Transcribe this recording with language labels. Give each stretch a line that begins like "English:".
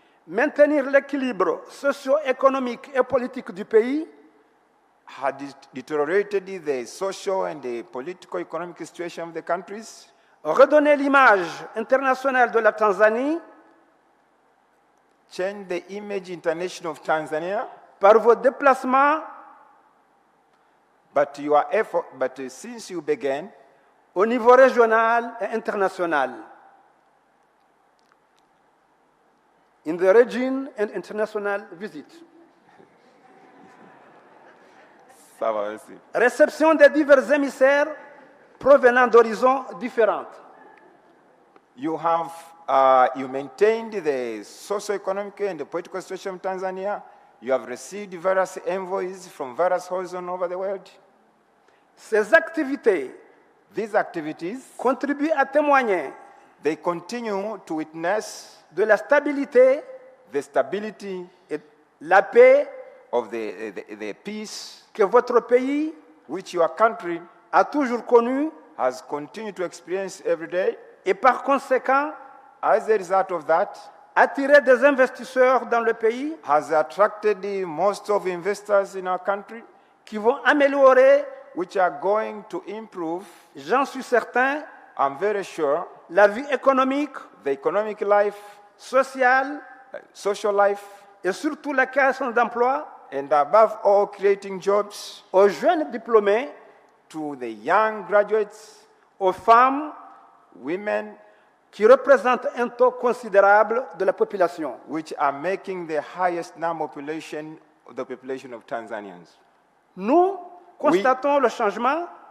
French: maintenir l'équilibre socio-économique et politique du pays,
English: had deteriorated the social and the political economic situation of the countries,
French: redonner l'image internationale de la Tanzanie
English: changed the image international of Tanzania,
French: par vos déplacements
English: but your effort, since you began
French: au niveau régional et international.
English: In the region and international visits.
French: ça va aussi. Réception des divers émissaires provenant d'horizons différents.
English: You maintained the socio-economic and the political situation of Tanzania. You have received various envoys from various horizons over the world.
French: Ces activités
English: These activities,
French: contribuent à témoigner
English: they continue to witness
French: de la stabilité
English: the stability
French: et la paix
English: of the peace
French: que votre pays
English: which your country
French: a toujours connue
English: has continued to experience every day.
French: et par conséquent
English: As a result of that,
French: attirer des investisseurs dans le pays
English: has attracted most of investors in our country,
French: qui vont améliorer,
English: which are going to improve,
French: j'en suis certain,
English: I'm very sure,
French: la vie économique,
English: the economic life,
French: sociale
English: social life,
French: et surtout la création d'emplois
English: and above all, creating jobs
French: aux jeunes diplômés,
English: to the young graduates,
French: aux femmes
English: women,
French: qui représentent un taux considérable de la population.
English: which are making the highest number of the population of Tanzanians.
French: Nous constatons le changement.